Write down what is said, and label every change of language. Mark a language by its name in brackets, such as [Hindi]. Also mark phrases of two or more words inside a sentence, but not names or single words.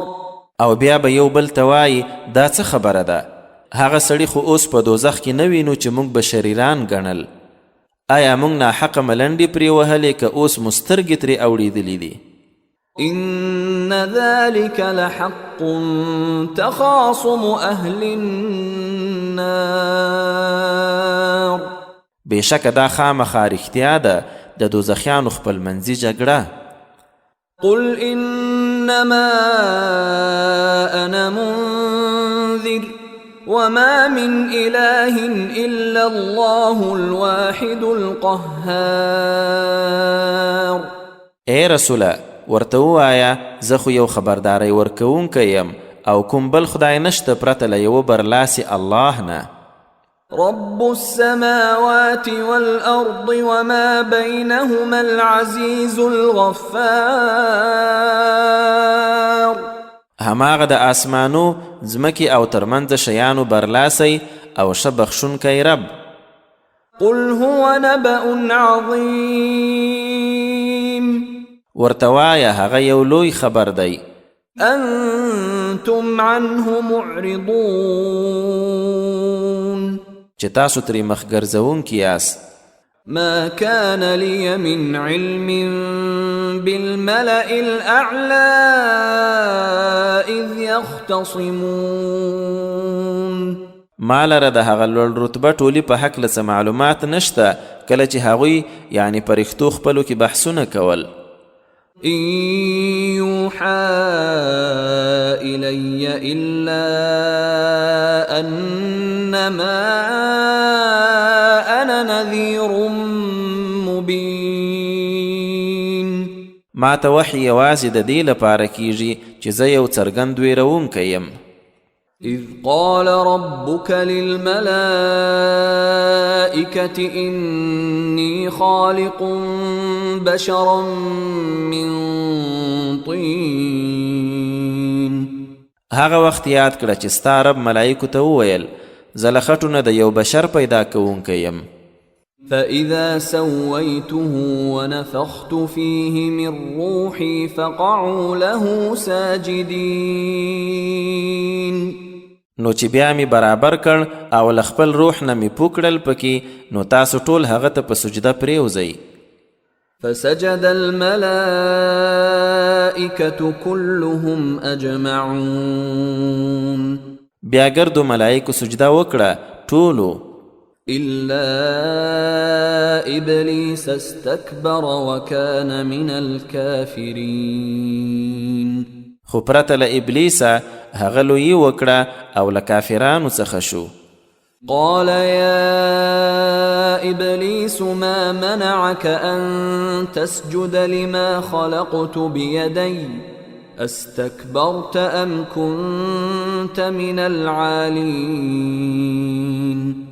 [Pashto] او بیا به یو بل ته وایي دا څه خبره ده هغه سړي خو اوس په دوزخ کې نه وینو چې موږ به شریران ګڼل. آیا موږ ناحقه ملنډې پرې وهلې که اوس مو سترګې ترې اوړېدلې دي؟ [Arabic] إن ذلك لحق تخاصم أهل النار. [Pashto] بېشکه دا خامخا رښتیا ده د دوزخیانو خپلمنځي جګړه. [Arabic] قل إنما أنا منذر وما من إله إلا الله الواحد القهار. [Pashto] ای رسوله ورته ووایه زه خو یو خبرداری ورکوونکی یم او کوم بل خدای نشته پرته له یوه برلاسي الله نه. [Arabic] رب السماوات والأرض وما بينهما العزيز الغفار. [Pashto] هماغه د آسمانو ځمکې او ترمنځ شیانو برلاسی او ښه بخښونکی رب. [Arabic] قل هو نبأ عظيم. [Pashto] ورته وایه هغه یو لوی خبر دی. [Arabic] أنتم عنه معرضون. [Pashto] چې تاسو ترې مخ ګرځوونکي یاست. [Arabic] ما كان لي من علم بالملأ الأعلى إذ يختصمون. [Pashto] ما لره د هغه لوړ رتبه ټولي په هکله څه معلومات نشته کله چې هغوی یعنی پرښتو خپلو کې بحثونه کول. [Arabic] إن يوحى إلي إلا أنما أنا نذير مبين. [Pashto] ما ته وحی یوازې د دې لپاره کیږي چې زه یو څرګند ویرونکی یم. [Arabic] إذ قال ربك للملائكة إني خالق بشرا من طين. [Pashto] هغه وخت یاد کړه چې ستا رب ملائکو ته وویل زه له خټو نه د یو بشر پیدا کوونکی یم. [Arabic] فإذا سويته ونفخت فيه من روحي فقعوا له ساجدين. [Pashto] نو چې بیا می برابر کړ او له خپل روح نه می پوکړل پکې نو تاسو ټول هغه ته په سجده پریوځئ. [Arabic] فسجد الملائكة كلهم أجمعون. [Pashto] بیا ګردو ملائکو سجده وکړه ټولو [Arabic] إلا إبليس استكبر وكان من الكافرين. [Pashto] خو پرته له ابلیسه هغه لویي وکړه او له کافرانو څخه شو. [Arabic] قال يا إبليس ما منعك أن تسجد لما خلقت بيدي استكبرت أم كنت من العالين.